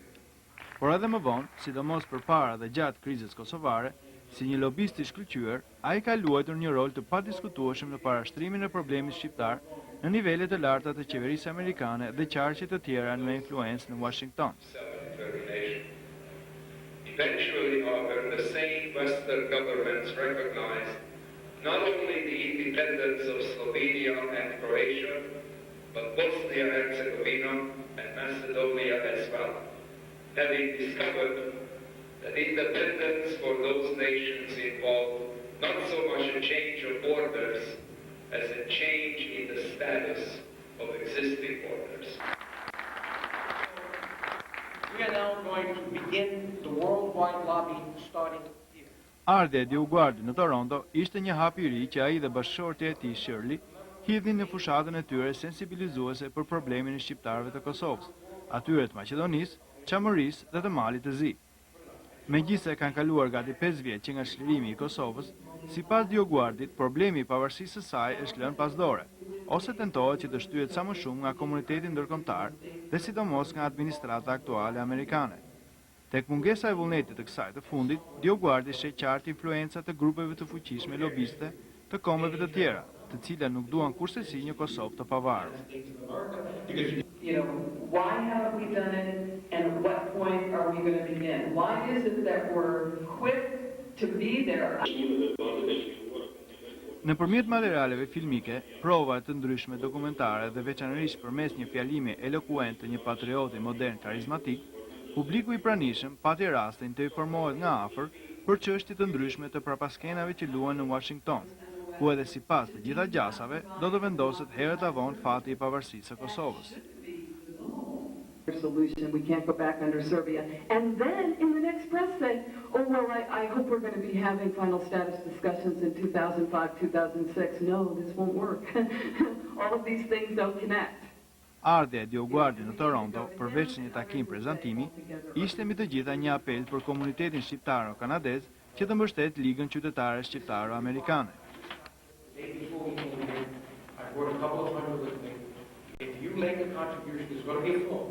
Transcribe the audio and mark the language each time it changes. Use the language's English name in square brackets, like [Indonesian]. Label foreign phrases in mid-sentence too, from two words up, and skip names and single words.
[Albanian] Por edhe më vonë, sidomos përpara dhe gjatë krizës kosovare, si një lobist i shkëlqyer, ai ka luajtur një rol të padiskutueshëm në parashtrimin e problemit shqiptar në nivele të larta të qeverisë amerikane dhe qarqe të tjera me influencë në Washington. [English] Eventually, however, the same Western governments recognized not only the independence of Slovenia and Croatia, but Bosnia and Herzegovina and Macedonia as well, having discovered that independence for those nations involved not so much a change of borders as a change in the status of existing borders. We are now going to begin the worldwide lobby starting here. [Albanian] Ardhja e DioGuardi në Toronto ishte një hap i ri që ai dhe bashkëshortja e tij Shirley hidhin në fushatën e tyre sensibilizuese për problemin e shqiptarëve të Kosovës, atyre të Maqedonisë, Çamërisë dhe të Malit të Zi. Megjithse kanë kaluar gati 5 vjet që nga çlirimi i Kosovës, sipas DioGuardit, problemi i pavarësisë së saj është lënë pas dore, ose tentohet që të shtyhet sa më shumë nga komuniteti ndërkombëtar dhe sidomos nga administrata aktuale amerikane. Tek mungesa e vullnetit të kësaj të fundit, DioGuardi sheh qartë influencat të grupeve të fuqishme lobiste të kombeve të tjera, të cilat nuk duan kurrësi një Kosovë të pavarur. [English] Why haven't we done it, and at what point are we going to begin? Why is it that we're quick to be there? [Albanian] Nëpërmjet materialeve filmike, prova të ndryshme dokumentare dhe veçanërisht përmes një fjalimi elokuent të një patrioti modern karizmatik, publiku i pranishëm pati rastin të informohet nga afër për çështje të ndryshme të prapaskenave që luhen në Washington, ku edhe sipas të gjitha gjasave do të vendoset herët avon fati i pavarësisë së Kosovës. [English] Solution, we can't go back under Serbia. And then in the next press say, oh, well, I hope we're going to be having final status discussions in 2005, 2006. No, this won't work. All of these things don't connect. [Albanian] Ardhja e DioGuardi në Toronto, përveç një takim prezantimi, ishte mbi të gjitha një apel për komunitetin shqiptaro-kanadez që të mbështet Ligën Qytetare Shqiptaro-Amerikane. [English] if you make a contribution, it's going to be full.